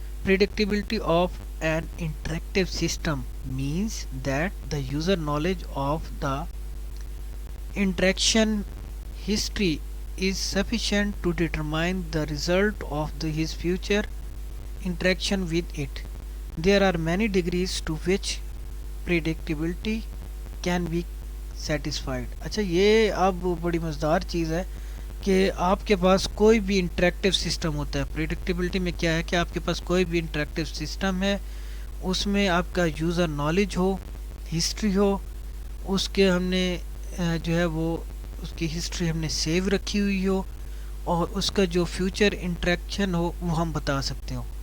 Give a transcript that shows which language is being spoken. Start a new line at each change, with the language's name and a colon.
English: Predictability of an interactive system means that the user knowledge of the interaction history is sufficient to determine the result of his future interaction with it. There are many degrees to which predictability can be satisfied.
Urdu: اچھا، یہ اب بڑی مزدار چیز ہے. کہ آپ کے پاس کوئی بھی انٹریکٹیو سسٹم ہوتا ہے. پریڈکٹیبلٹی میں کیا ہے کہ آپ کے پاس کوئی بھی انٹریکٹیو سسٹم ہے، اس میں آپ کا یوزر نالج ہو، ہسٹری ہو، اس کے ہم نے جو ہے وہ اس کی ہسٹری ہم نے سیو رکھی ہوئی ہو، اور اس کا جو فیوچر انٹریکشن ہو وہ ہم بتا سکتے ہو.